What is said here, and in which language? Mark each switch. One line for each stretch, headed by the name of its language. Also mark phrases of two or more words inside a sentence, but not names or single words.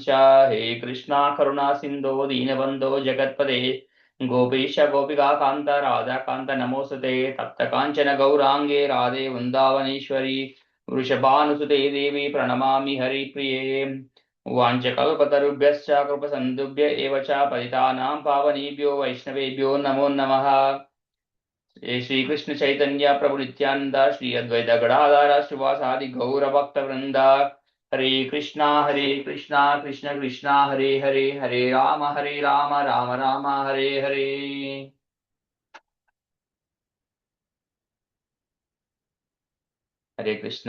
Sanskrit: హే కృష్ణ కరుణా సింధో దీనబంధో జగత్పదే గోపీశ గోపికా కాంత రాధాకాంత నమోస్తుతే. తప్త కాంచన గౌరాంగే రాధే వృందావనేశ్వరి వృషభానుసుతే దేవి ప్రణమామి హరిప్రియే. వాంఛకల్పతరుభ్యశ్చ కృపసింధుభ్య ఏవ చ పతితానాం పావనేభ్యో వైష్ణవేభ్యో నమో నమః. శ్రీకృష్ణ చైతన్య ప్రభు నిత్యానంద శ్రీ అద్వైత గడాధార శ్రీవాసాది గౌరభక్త వృంద. హరే కృష్ణ కృష్ణ కృష్ణ హరే హరే హరే రామ రామ రామ హరే హరే. హరే కృష్ణ.